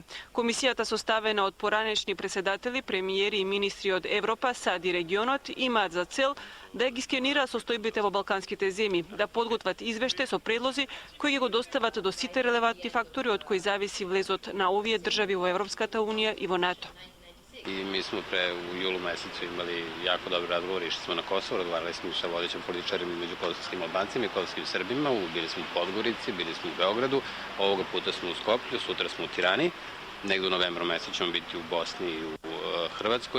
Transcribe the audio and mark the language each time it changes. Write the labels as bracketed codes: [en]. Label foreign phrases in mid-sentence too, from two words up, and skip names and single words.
[mk] Комисијата составена од поранешни председатели, премиери и министри од Европа, САД и регионот имаат за цел да ги скенираат состојбите во балканските земји, да подготват извештај со предлози кои ги го достават до сите релевантни фактори од кои зависи влезот на овие држави во Европската унија и во НАТО. [sr] I mi smo u julu mesecu imali jako dobre razgovore, išli smo na Kosovo, razgovarali smo sa vodećim političarima među kosovskim Albancima i kosovskim Srbima, bili smo u Podgorici, bili smo u Beogradu, ovoga puta smo u Skoplju, sutra smo u Tirani, negde u novembru mesecu ćemo biti u Bosni i u Hrvatskoj.